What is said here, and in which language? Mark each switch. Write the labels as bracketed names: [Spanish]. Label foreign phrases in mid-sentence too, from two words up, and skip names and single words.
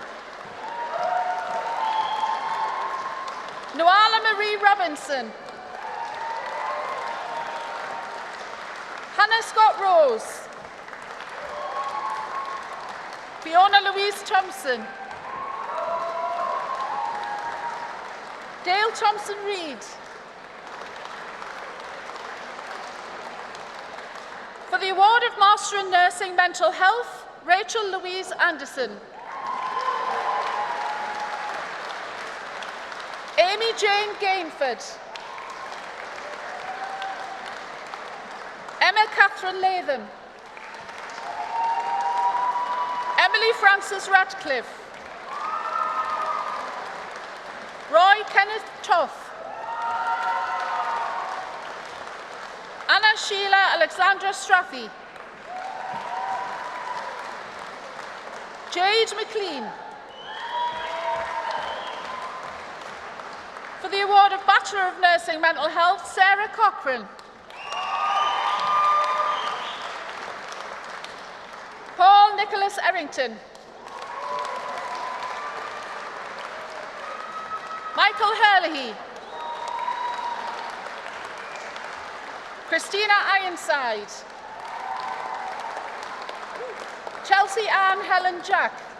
[English] Noala Marie Robinson. Hannah Scott Rose. Fiona Louise Thompson. Dale Thompson Reed. For the award of Master in Nursing Mental Health, Rachel Louise Anderson. Amy Jane Gainford. Emma Catherine Latham. Emily Frances Ratcliffe. Roy Kenneth Toth. Anna Sheila Alexandra Strathy. Jade McLean. For the award of Bachelor of Nursing Mental Health, Sarah Cochrane. Paul Nicholas Errington. Michael Herlihy. Christina Ironside. Chelsea Ann Helen Jack.